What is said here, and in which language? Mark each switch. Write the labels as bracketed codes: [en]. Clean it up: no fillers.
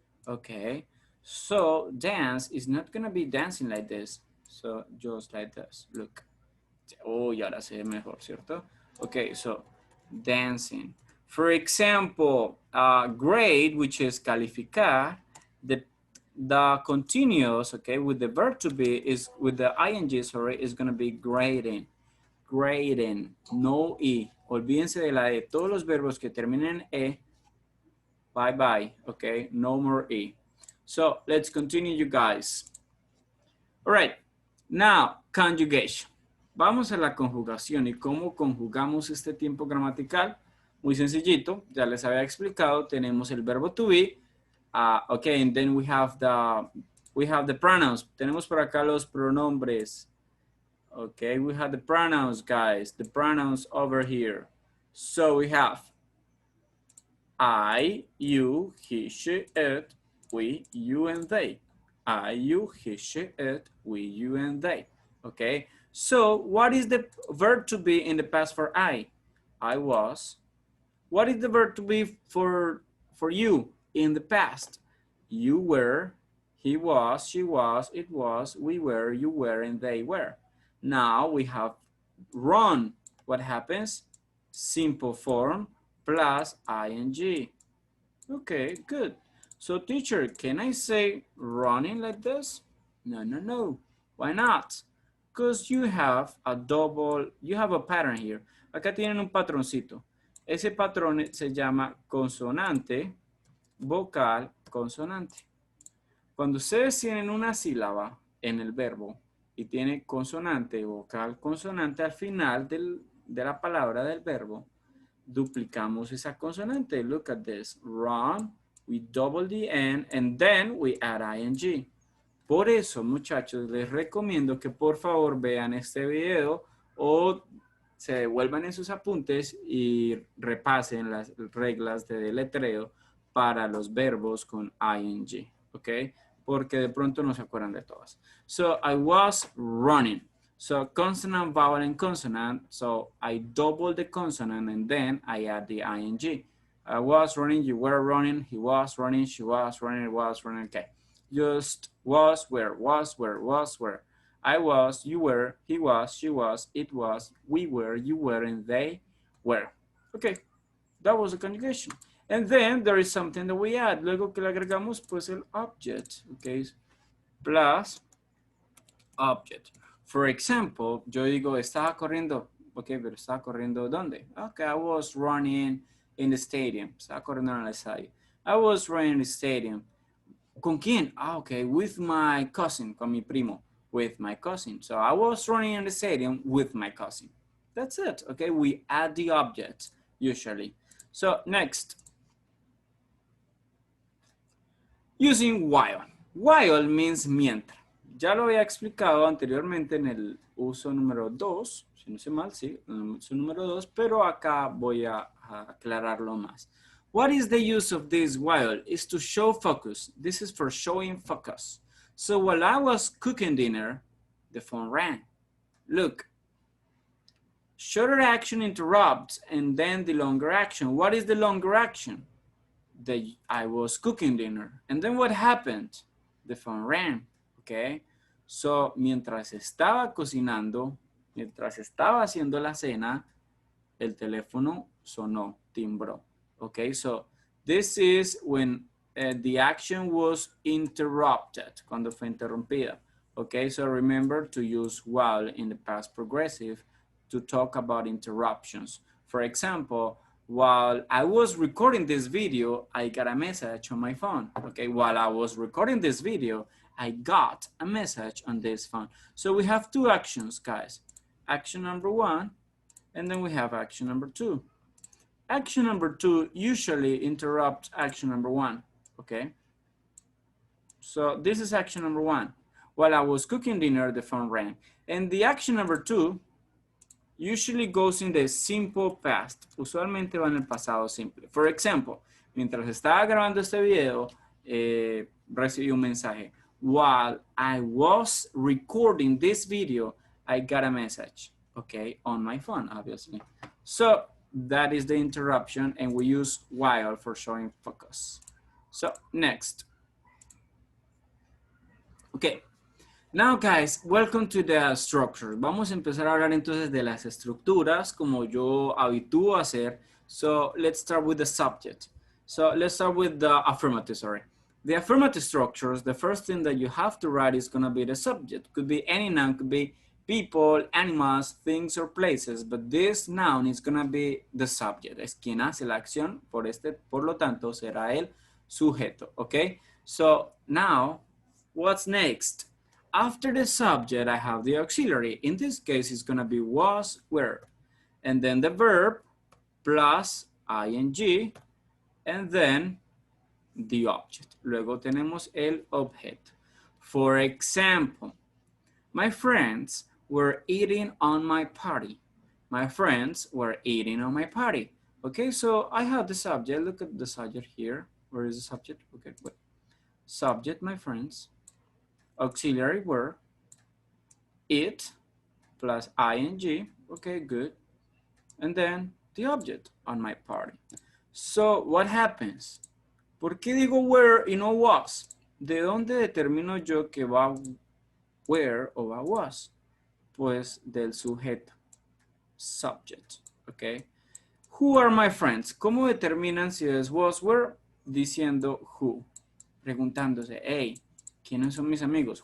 [en] Okay, so dance is not gonna be dancing like this. So just like this, look. [es] Oh, y ahora se ve mejor, ¿cierto? [en] Okay, so dancing. For example, grade, which is calificar, the continuous, okay, with the verb to be is with the ing, sorry, is gonna be grading. [es] Grading, no E. Olvídense de la E. Todos los verbos que terminen en E, [en] bye bye, okay? No more E. So let's continue, you guys. All right, now conjugation. [es] Vamos a la conjugación y cómo conjugamos este tiempo gramatical. Muy sencillito, ya les había explicado. Tenemos el verbo to be. [en] Okay, and then we have the pronouns. [es] Tenemos por acá los pronombres. [en] Okay, we have the pronouns, guys. The pronouns over here. So we have I, you, he, she, it, we, you, and they. I, you, he, she, it, we, you, and they. Okay, so what is the verb to be in the past for I? I was. What is the verb to be for you in the past? You were, he was, she was, it was, we were, you were, and they were. Now we have run. What happens? Simple form plus ing. Okay, good. So teacher, can I say running like this? No. Why not? Because you have a pattern here. [es] Acá tienen un patroncito. Ese patrón se llama consonante, vocal, consonante. Cuando ustedes tienen una sílaba en el verbo y tiene consonante, vocal, consonante al final de la palabra del verbo, duplicamos esa consonante. [en] Look at this. Run, we double the N, and then we add ing. [es] Por eso, muchachos, les recomiendo que por favor vean este video o se devuelvan en sus apuntes y repasen las reglas de deletreo para los verbos con ing, ¿ok? Porque de pronto no se acuerdan de todas. [en] So, I was running. So, consonant, vowel, and consonant. So, I double the consonant and then I add the ing. I was running, you were running, he was running, she was running, it was running, okay. Just was, were, was, were. I was, you were, he was, she was, it was, we were, you were, and they were. Okay, that was the conjugation. And then there is something that we add. [es] Luego que le agregamos, pues el object, okay, [en] plus object. [es] For example, yo digo, estaba corriendo, okay, pero estaba corriendo ¿dónde? [en] Okay, I was running in the stadium. [es] Estaba corriendo en el estadio. [en] I was running in the stadium. [es] ¿Con quién? [en] Okay, with my cousin, [es] con mi primo, [en] with my cousin. So I was running in the stadium with my cousin. That's it, okay? We add the object, usually. So next, using while. While means mientras. [es] Ya lo había explicado anteriormente en el uso número 2, si no sé mal, sí, el uso número 2, pero acá voy a aclararlo más. [en] What is the use of this while? Is to show focus. This is for showing focus. So while I was cooking dinner, the phone rang. Look, shorter action interrupts and then the longer action. What is the longer action? That I was cooking dinner. And then what happened? The phone rang, okay? [es] So, mientras estaba cocinando, mientras estaba haciendo la cena, el teléfono sonó, timbró, okay? [en] So, this is when the action was interrupted, [es] cuando fue interrumpida, [en] okay? So, remember to use while in the past progressive to talk about interruptions. For example, while I was recording this video, I got a message on my phone. Okay, while I was recording this video, I got a message on this phone. So we have two actions, guys. Action number one, and then we have action number two. Action number two usually interrupts action number one, okay? So this is action number one. While I was cooking dinner, the phone rang. And the action number two usually goes in the simple past. [es] Usualmente va en el pasado simple. [en] For example, [es] mientras estaba grabando este video, recibí un mensaje. [en] While I was recording this video, I got a message, okay, on my phone, obviously. So that is the interruption, and we use while for showing focus. So next. Okay. Now guys, welcome to the structure. [es] Vamos a empezar a hablar entonces de las estructuras como yo habitúo a hacer. [en] So let's start with the subject. So let's start with the affirmative, sorry. The affirmative structures, the first thing that you have to write is gonna be the subject. Could be any noun, could be people, animals, things, or places, but this noun is gonna be the subject. [es] Es quien hace la acción, por lo tanto será el sujeto, okay? [en] So now, what's next? After the subject, I have the auxiliary. In this case, it's gonna be was, were. And then the verb plus ing, and then the object. [es] Luego tenemos el objeto. [en] For example, my friends were eating on my party. My friends were eating on my party. Okay, so I have the subject. Look at the subject here. Where is the subject? Okay, wait. Subject, my friends. Auxiliary were, it plus ing, okay, good. And then the object on my party. So what happens? [es] ¿Por qué digo were y no was? ¿De dónde determino yo que va were o va was? Pues del sujeto, subject, okay. [en] Who are my friends? [es] ¿Cómo determinan si es was, were? Diciendo who, preguntándose, hey, ¿quiénes son mis amigos?